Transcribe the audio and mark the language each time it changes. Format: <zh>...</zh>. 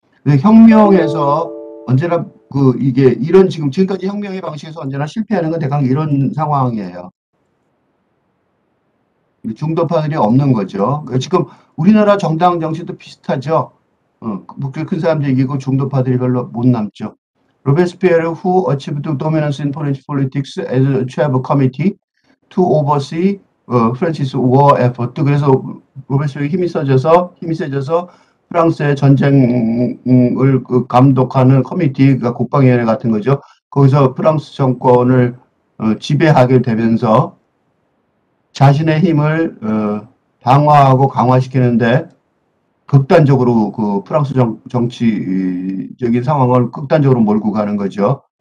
<ko>혁명에서 언제나 지금까지 혁명의 방식에서 언제나 실패하는 건 대강 이런 상황이에요. 중도파들이 없는 거죠. 지금 우리나라 정당 정치도 비슷하죠. 목소리 큰 사람들이 이기고 중도파들이 별로 못 남죠.</ko> <en>로베스피에르 who achieved dominance in foreign politics as chair of a committee to oversee France's war effort.</en> <ko>그래서 로베스피에르 힘이 세져서 프랑스의 전쟁을 감독하는 커미티가 국방위원회 같은 거죠. 거기서 프랑스 정권을 지배하게 되면서 자신의 힘을 방어하고 강화시키는데 극단적으로 프랑스 정치적인 상황을 극단적으로 몰고 가는 거죠.</ko>